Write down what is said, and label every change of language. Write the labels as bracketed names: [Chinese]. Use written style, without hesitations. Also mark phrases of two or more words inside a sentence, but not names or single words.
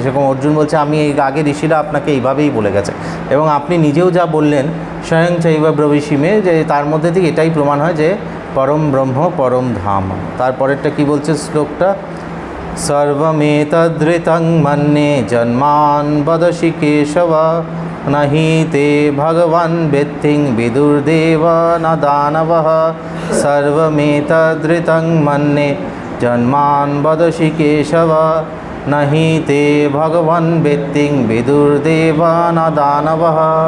[Bangla] সেরকম অর্জুন বলছে, আমি এই আগে ঋষিরা আপনাকে এইভাবেই বলে গেছে, এবং আপনি নিজেও যা বললেন [Sanskrit] স্বয়ং চৈব ব্রবিষিমে, [Bangla] যে তার মধ্যে থেকে এটাই প্রমাণ হয় যে পরম ব্রহ্ম পরম ধাম। তারপরেরটা কি বলছে শ্লোকটা, [Sanskrit] সর্বমেতদৃতং মন্যে জন্মান বদসি কেশব नहि ते भगवान् वेत्तिं विदुर्देव न दानवः सर्वमेतदृतं मन्ये जन्मान् वदसि केशव नहि ते भगवान् वेत्तिं विदुर्देव न दानवः।